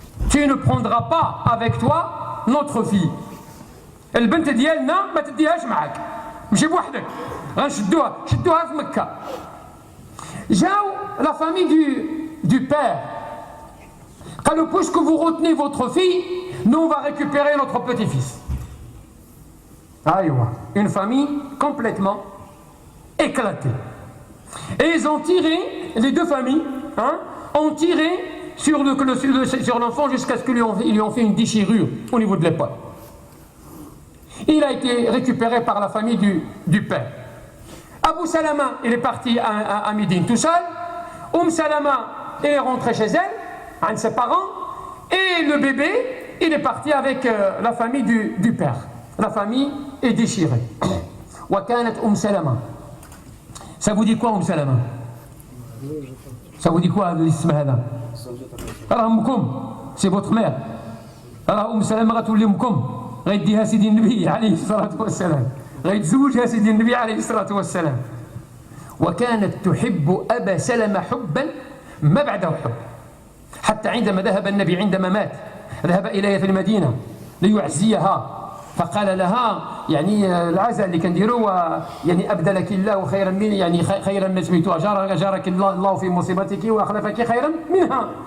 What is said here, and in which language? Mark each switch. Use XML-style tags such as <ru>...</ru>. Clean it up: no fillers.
<fr>Tu ne prendras pas avec toi notre fille.</fr> <ar>البنت ديالنا ما تديهاش معك، مشي بوحدك، غنشدوها في مكة. جاو</ar> <fr>la famille du père.</fr> <ar>قالوا</ar> <fr>puisque vous retenez votre fille, nous on va récupérer notre petit-fils. Aïwa, une famille complètement éclatée. Et ils ont tiré, les deux familles, ont tiré sur l'enfant jusqu'à ce qu'ils lui ont fait une déchirure au niveau de l'épaule. Il a été récupéré par la famille du père. Abu Salama, il est parti à Médine tout seul. Salama, il est rentré chez elle, avec ses parents. Et le bébé, il est parti avec la famille du père. La famille est déchirée.</fr> <ar>وكانت Salama.</ar> <fr>Ça vous dit quoi Salama? Ça vous dit quoi l'ism</fr> <ar>هذا؟ راه أمكم،</ar> <fr>c'est votre mère.</fr> <ar>راه Salama غتولي أمكم. غيديها سيدي النبي عليه الصلاة والسلام، غيتزوجها سيدي النبي عليه الصلاة والسلام. وكانت تحب أبا سلمة حبا ما بعده حب، حتى عندما ذهب النبي عندما مات ذهب إليها في المدينة ليعزيها، فقال لها يعني العزاء اللي كنديروا يعني أبدلك الله خيرا من يعني خيرا ما سميت أجارك الله في مصيبتك وأخلفك خيرا منها.</ar>